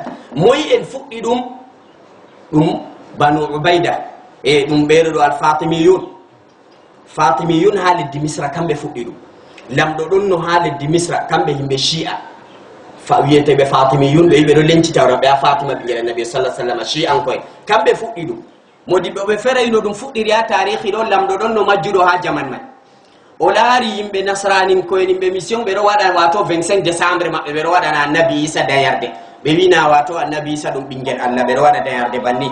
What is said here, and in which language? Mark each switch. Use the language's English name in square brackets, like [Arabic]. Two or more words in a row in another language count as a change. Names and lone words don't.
[Fula] moyi en fuɗɗi ɗum banu ubayda e ɗum ɓeɗo ɗo alfatimiyun. fatimiyun ha leddi misra kamɓe fuɗɗi ɗum. lamɗo ɗon no ha leddi misra kamɓe yimɓe shi'a wiyeteɓe fatimiyun. ɓe yiɓe ɗo lencitawra ɓe a fatima ɓingel annabi sallallahu alaihi wasallam shi'an koye kamɓe fuɗɗi ɗum. modiɓɓe ɓe ferayno ɗum fuɗɗiri ha tarihi ɗo. lamɗo ɗon no majjuɗo ha jaman may. o laari yimɓe nasranin koyen yimɓe mission ɓeɗo waɗa wato 25 décembre maɓɓe ɓeɗo waɗana annabi isa dayarde. ɓe wina wato annabi isa ɗum ɓingel Allah, ɓeɗo waɗa dayarde banni.